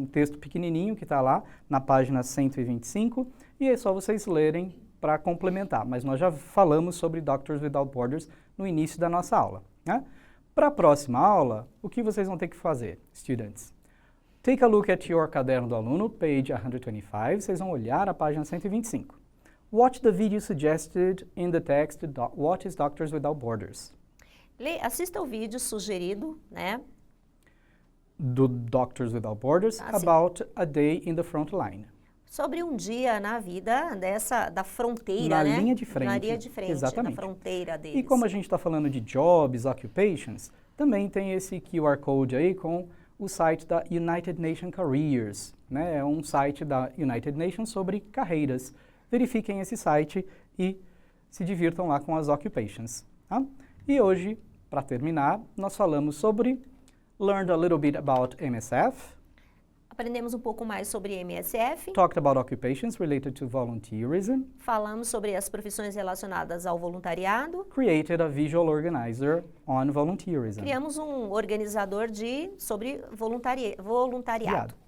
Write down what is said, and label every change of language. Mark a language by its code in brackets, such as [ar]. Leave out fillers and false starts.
[pt] Um texto pequenininho que está lá na página 125, e é só vocês lerem para complementar. Mas nós já falamos sobre Doctors Without Borders no início da nossa aula, né? Para a próxima aula, o que vocês vão ter que fazer, students? [en] Take a look at your [pt] caderno do aluno, [en] page 125. [pt] Vocês vão olhar a página 125. [en] Watch the video suggested in the text, What is Doctors Without Borders? [pt] Assista o vídeo sugerido, né? Do Doctors Without Borders, Ah, sim. [en] about a day in the front line. [pt] Sobre um dia na vida da fronteira, Na né? linha de frente. Na linha de frente, Exatamente. na fronteira deles. E como a gente está falando de jobs, occupations, também tem esse QR Code aí com o site da United Nations Careers, né? É um site da United Nations sobre carreiras. Verifiquem esse site e se divirtam lá com as occupations, tá? E hoje, para terminar, nós falamos sobre [en] learned a little bit about MSF, [pt] Aprendemos um pouco mais sobre MSF, [en] talked about occupations related to volunteerism, [pt] falamos sobre as profissões relacionadas ao voluntariado, [en] created a visual organizer on volunteerism. [pt] criamos um organizador sobre voluntariado.